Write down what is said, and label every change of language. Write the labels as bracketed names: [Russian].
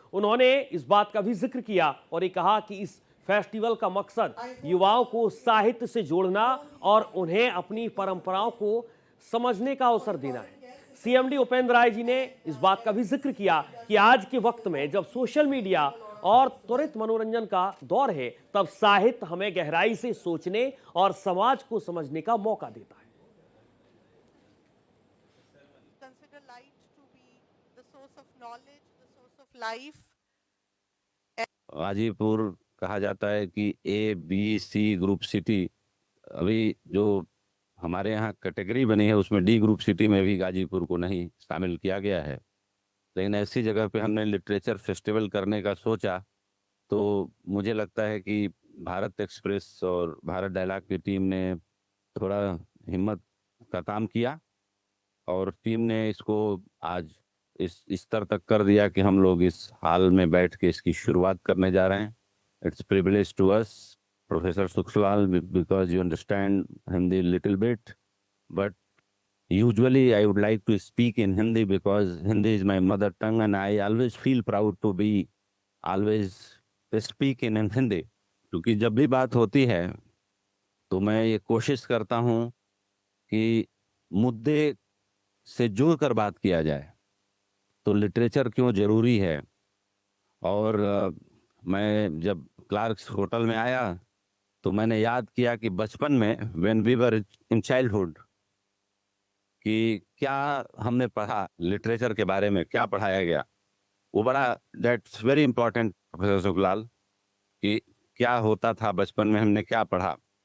[Hindi] उन्होंने इस बात का भी जिक्र किया और ये कहा कि इस फेस्टिवल का मकसद युवाओं को साहित्य से जोड़ना और उन्हें अपनी परंपराओं को समझने का अवसर देना है। सीएमडी उपेंद्र राय जी ने इस बात का भी जिक्र किया कि आज के वक्त में जब सोशल मीडिया और त्वरित मनोरंजन का दौर है, तब साहित्य हमें गहराई से सोचने और समाज को समझने का मौका देता है। [English] Consider light to be the source of knowledge, the source of life. [Hindi] Ghazipur कहा जाता है कि ABC ग्रुप सिटी। अभी जो हमारे यहाँ कैटेगरी बनी है उसमें D ग्रुप सिटी में भी गाजीपुर को नहीं शामिल किया गया है। लेकिन ऐसी जगह पे हमने लिटरेचर फेस्टिवल करने का सोचा, तो मुझे लगता है कि भारत एक्सप्रेस और भारत डायलॉग की टीम ने थोड़ा हिम्मत का काम किया और टीम ने इसको आज इस स्तर तक कर दिया कि हम लोग इस हाल में बैठ के इसकी शुरुआत करने जा रहे हैं। [English] It's privilege to us, professor Sukhlal, because you understand Hindi little bit, but usually I would like to speak in Hindi because Hindi is my mother tongue and I always feel proud to be always speak in Hindi। [Hindi] क्योंकि जब भी बात होती है तो मैं ये कोशिश करता हूँ कि मुद्दे से जुड़कर बात किया जाए, तो लिटरेचर क्यों जरूरी है। और मैं जब क्लार्क्स होटल में आया तो मैंने याद किया कि बचपन में [English] when we were in childhood [Hindi] कि क्या हमने पढ़ा, लिटरेचर के बारे में क्या पढ़ाया गया, वो बड़ा [English] that's very important [Hindi] professor Sukhlal, कि क्या होता था बचपन में, हमने क्या पढ़ा।